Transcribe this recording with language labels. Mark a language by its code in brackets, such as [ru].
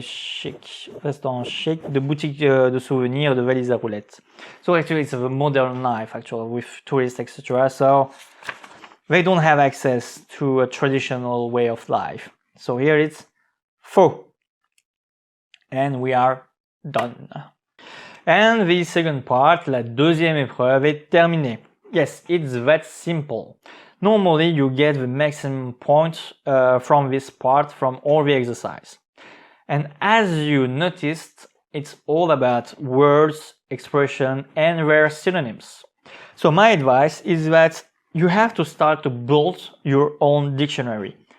[fr] Chic, restaurants chic, de boutiques de souvenirs, de valises à roulettes. [en] So actually, it's a modern life actually with tourists, etc. So they don't have access to a traditional way of life. So here it's faux, and we are done. And the second part, [fr] la deuxième épreuve est terminée. [en] Yes, it's that simple. Normally, you get the maximum points from this part from all the exercise. And as you noticed, it's all about words, expression, and their synonyms. So my advice is that you have to start to build your own dictionary.